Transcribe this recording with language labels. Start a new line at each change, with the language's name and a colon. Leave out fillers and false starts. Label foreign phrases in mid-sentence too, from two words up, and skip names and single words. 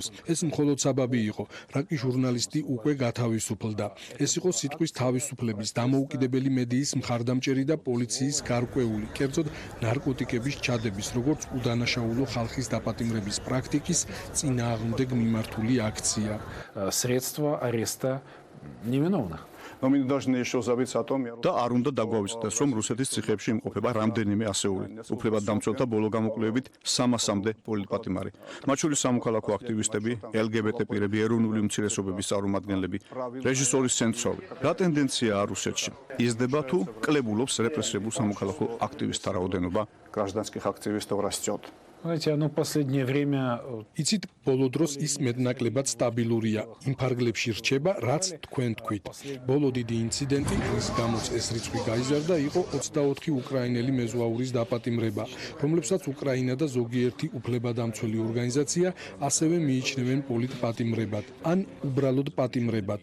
Georgian: ეს მხოლოდ საბაბი იყო, რაკი ჟურნალისტი უკვე გათავისუფლდა. ეს იყო სიტყვის თავისუფლების, დამოუკიდებელი მედიის მხარდამჭერი და პოლიციის გარკვეული, კერძოდ ნარკოტიკების ჩადების, როგორც უდანაშაულო ხალხის დაპატიმრების პრაქტიკის წინააღმდეგ მიმართული აქცია.
Russian: Средства ареста невиновных. Но мы должны еще забыть о том,
Georgian: და არ უნდა დაგვაუწყდეს, რომ რუსეთის ციხეებში იმყოფება რამდენიმე ასეული. უფლებადდამცველთა ბოლო გამოკვლევებით 300-მდე პოლიტპატიმარი. მათ შორის სამოქალაქო აქტივისტები, LGBT პირები, ეროვნული უმცირესობების წარმომადგენლები, რეჟისორის ცენტროვი. რა ტენდენციაა რუსეთში? იზრდება თუ კლებულობს რეპრესირებულ სამოქალაქო აქტივისტთა რაოდენობა?
Russian: гражданских активистов растет. Знаете, оно в последнее время
Georgian: იცით, ბოლო დროს ის მეტნაკლებად სტაბილურია. იმ ფარგლებში რჩება, რაც თქვენ თქვით. ბოლო დიდი ინციდენტი, რის გამოც ეს რიცხვი გაიზარდა, იყო 24 უკრაინელი მეზღვაურის დაპატიმრება, რომლებსაც უკრაინა და ზოგიერთი უფლებადამცველი ორგანიზაცია ასევე მიიჩნევენ პოლიტპატიმრებად, ან უბრალოდ პატიმრებად.